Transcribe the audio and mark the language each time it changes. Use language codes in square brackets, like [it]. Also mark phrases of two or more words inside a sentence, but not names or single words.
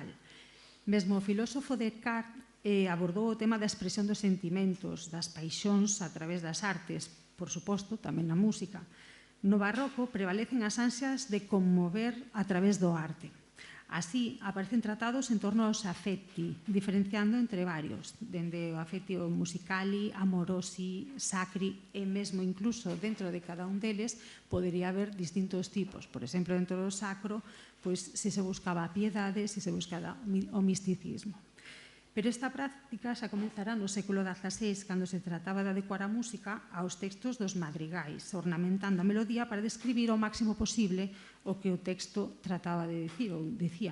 [gl] Mesmo o filósofo Descartes abordou o tema da expresión dos sentimentos, das paixóns a través das artes, por suposto, tamén na música. No barroco prevalecen as ansias de conmover a través do arte. Así, aparecen tratados en torno aos affetti, diferenciando entre varios, dende o [it] affettio musicali, amorosi, sacri, [gl] e mesmo incluso dentro de cada un deles podería haber distintos tipos. Por exemplo, dentro do sacro, pois se buscaba a piedade, se buscaba o misticismo. Pero esta práctica xa comenzará no século XVI, cando se trataba de adecuar a música aos textos dos madrigais, ornamentando a melodía para describir o máximo posible o que o texto trataba de decir ou dicía.